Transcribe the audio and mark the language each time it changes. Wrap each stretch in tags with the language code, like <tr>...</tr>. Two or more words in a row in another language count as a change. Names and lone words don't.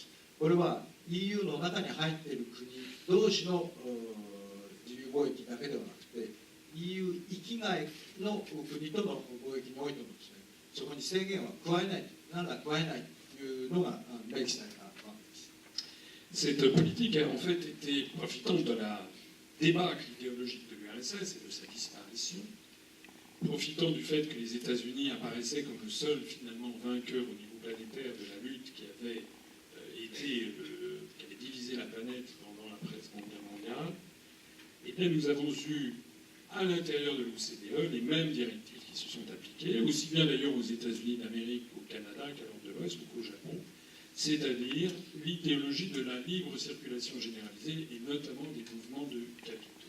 <ja>これは EU の中に入っている国同士の自由貿易だけではなくて、EU 域外の国との貿易においてもですね、そこに制限は加えない、なんら加えないというのが明記されたわけです。</ja> <fr>Cette politique a en fait été profitant de la débâcle idéologique de l'URSS et de sa disparition, profitant du fait que les États-Unis apparaissaient comme le seul finalement vainqueur au niveau planétaire de la lutte qui avait qui avait divisé la planète pendant la Seconde Guerre mondiale, et bien nous avons eu à l'intérieur de l'OCDE les mêmes directives qui se sont appliquées, aussi bien d'ailleurs aux États-Unis d'Amérique qu'au Canada, qu'à l'Europe de l'Ouest ou qu'au Japon, c'est-à-dire l'idéologie de la libre circulation généralisée et notamment des mouvements de capitaux.</fr>